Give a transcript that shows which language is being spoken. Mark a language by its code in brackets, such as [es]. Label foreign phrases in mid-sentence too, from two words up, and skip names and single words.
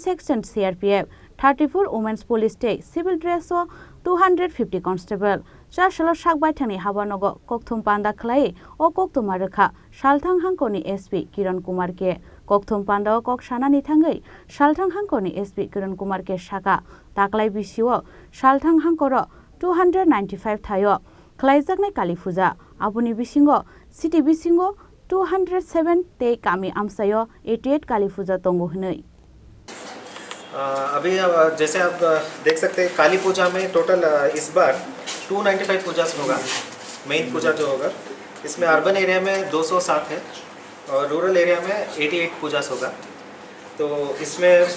[en] Section CRPF 34 Women's Police State Civil Dress 250 Constable [trp] Chashalo Shakbaithani Habanogo Kokthum Panda Klai O Koktuma Rakha Shaltang Hankoni SP Kiran Kumar Ke Kokthum Panda Kok Shanani Thangai Shaltang Hankoni SP Kiran Kumar Ke Shaka Taklai Bisio Shaltang Hankoro 295 Thayo Kalaizaknai Kali Puja Abuni Bisingo City Bisingo 207 Te Kami Amsayo 88 Kali Puja Tongo Hnai [hi] अभी जैसे आप देख सकते हैं काली पूजा में टोटल इस बार 295 पूजास होगा मेन पूजा जो होगा इसमें [en] urban area [hi] में 207 है और [en] rural area [hi] में 88 पूजास होगा तो इसमें